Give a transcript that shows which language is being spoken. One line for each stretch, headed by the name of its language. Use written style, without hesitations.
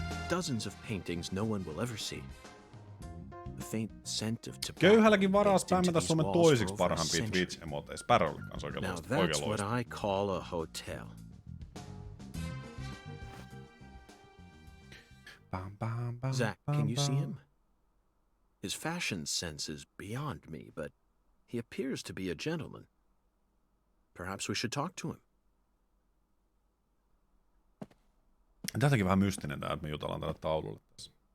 English: Dozens of paintings no one will ever see. The faint scent of tobacco.
Finnish: Köyhälläkin varaa spämmätä Suomen toisiksi parhaimpia Twitch-emoteja. Sparrowlle kanssa oikein loistava.
English: Now that's what I call a hotel. Zach, can you see him? His fashion sense is beyond me, but he appears to be a gentleman. Perhaps we should talk to him.
Finnish: Tätäkin vähän mystinen tää, että me jutellaan tälle taululle tässä.